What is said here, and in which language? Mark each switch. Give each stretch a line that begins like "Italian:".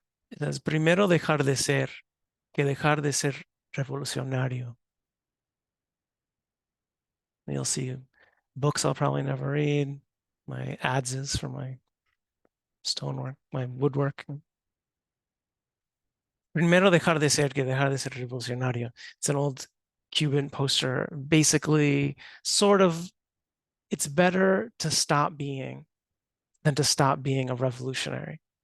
English: It says,
Spanish: primero dejar de ser que dejar de ser revolucionario.
English: And you'll see books I'll probably never read, my ads for my stonework, my woodwork.
Spanish: Primero dejar de ser que dejar de ser revolucionario.
English: It's an old Cuban poster. Basically, sort of, it's better to stop being than to stop being a revolutionary.